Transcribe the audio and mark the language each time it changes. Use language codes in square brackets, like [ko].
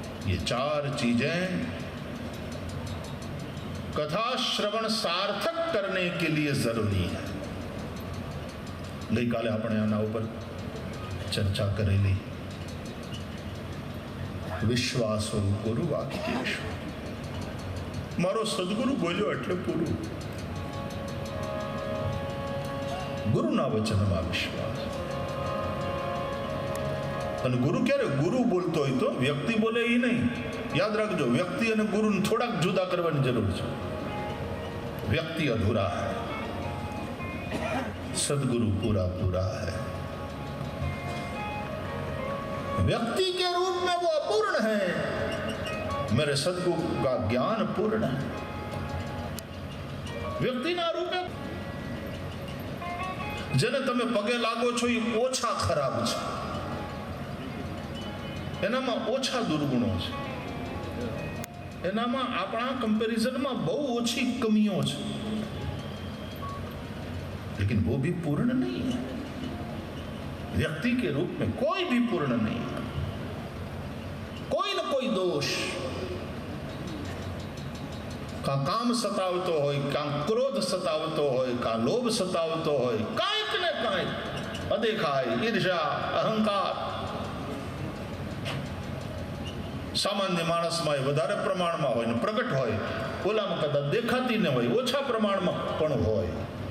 [hi] ये 4 चीजें कथा श्रवण सार्थक करने के लिए जरूरी है. [gu] गई काले આપણે આના ઉપર ચર્ચા કરેલી. વિશ્વાસો ગુરુ વાક્યેષુ. મારો સદગુરુ બોલ્યો એટલે પૂરું. ગુરુના વચનમાં વિશ્વાસ. અને ગુરુ ક્યારે? ગુરુ બોલતો હોય તો વ્યક્તિ બોલે એ નહીં. યાદ રાખજો, વ્યક્તિ અને ગુરુને થોડાક જુદા કરવાની જરૂર છે. [hi] व्यक्ति अधूरा है, सदगुरु पूरा पूरा है. व्यक्ति के रूप में वो अपूर्ण है, मेरे सदगुरु का ज्ञान पूर्ण है. [gu] व्यक्ति ना रूपे જેને તમે પગે લાગો છો એ ઓછા ખરાબ છે, એનામાં ઓછા દુર્ગુણો છે, એનામાં આપણા कंपैरिजन બહુ ઓછી કમીઓ છે, [hi] लेकिन वो भी पूर्ण नहीं है. व्यक्ति के रूप में कोई भी पूर्ण नहीं है. कोई न कोई दोष, [gu] का काम सतावतो હોય, કા ક્રોધ સતાવતો હોય, કા લોભ સતાવતો હોય, કાંઈક ને કાંઈક અદેખાય, ઈર્ષા, અહંકાર સામાન્ય માણસમાં વધારે પ્રમાણમાં હોય ને પ્રગટ હોય, ઓલામાં કદાચ દેખાતી ન હોય, ઓછા પ્રમાણમાં પણ હોય.